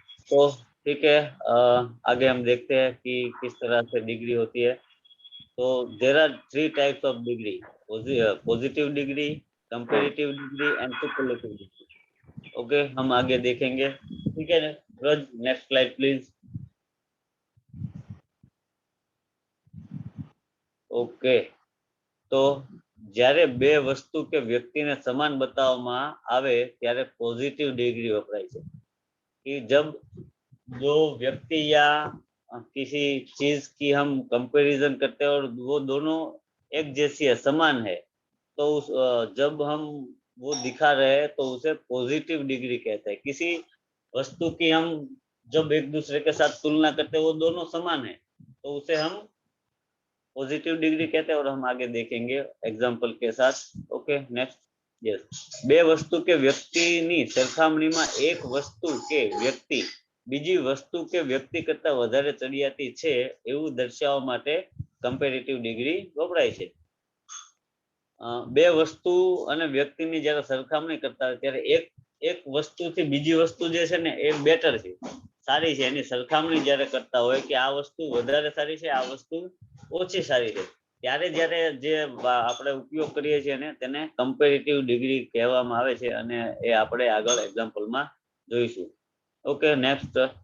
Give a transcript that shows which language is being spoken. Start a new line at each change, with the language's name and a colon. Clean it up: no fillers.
Hindi: तो ठीक है, आगे हम देखते हैं कि किस तरह से डिग्री होती है।
English: तो there are 3 types of degree: positive degree, comparative degree and superlative degree.
Hindi: Okay, हम आगे देखेंगे। ठीक है,
English: Next slide please.
Hindi: ओके, तो
Gujarati: જ્યારે બે વસ્તુ કે વ્યક્તિને સમાન બતાવવામાં આવે ત્યારે પોઝિટિવ ડિગ્રી વપરાય છે।
Hindi: कि जब दो व्यक्ति या किसी चीज की हम कंपैरिजन करते हैं और वो दोनों एक जैसी है, समान है, तो उस जब हम वो दिखा रहे हैं तो उसे पॉजिटिव डिग्री कहते हैं। किसी वस्तु की हम जब एक दूसरे के साथ तुलना करते हैं वो दोनों समान है, तो उसे हम पॉजिटिव डिग्री कहते हैं, और हम आगे देखेंगे एग्जांपल के साथ।
English: Okay, next. Yes,
Gujarati: બે વસ્તુ કે વ્યક્તિની સરખામણીમાં એક વસ્તુ કે વ્યક્તિ બીજી વસ્તુ કે વ્યક્તિ કરતા વધારે ચડિયાતી છે એવું દર્શાવવા માટે કમ્પેરેટિવ ડિગ્રી વપરાય છે। બે વસ્તુ અને વ્યક્તિની જ્યારે સરખામણી કરતા હોય ત્યારે એક વસ્તુથી બીજી વસ્તુ જે છે ને એ બેટર છે, સારી છે, એની સરખામણી જ્યારે કરતા હોય કે આ વસ્તુ વધારે સારી છે, આ વસ્તુ ઓછી સારી છે, ત્યારે જ્યારે જે આપણે ઉપયોગ કરીએ છીએ ને તેને કમ્પેરેટિવ ડિગ્રી કહેવામાં આવે છે, અને એ આપણે આગળ એક્ઝામ્પલમાં જોઈશું।
English: Okay, next.